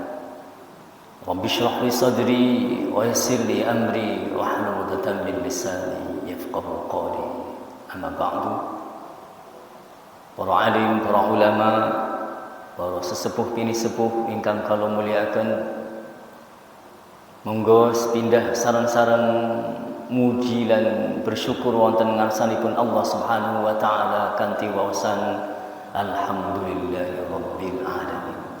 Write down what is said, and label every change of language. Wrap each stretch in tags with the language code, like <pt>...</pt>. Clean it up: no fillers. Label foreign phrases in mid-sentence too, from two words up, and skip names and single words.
<ar>رب اشرح لي صدري ويسر لي أمري واحلل عقدة من لساني يفقهوا قولي. أما بعد.</ar> <jv>Para alim, para ulama, para sesepuh bini sepuh ingkang kula muliaken, monggo sepindah sareng-sareng muji lan bersyukur wonten ngarsanipun Allah</jv> <ar>سبحانه وتعالى</ar> <jv>kanthi waosan</jv> <ar>الحمد لله رب العالمين.</ar>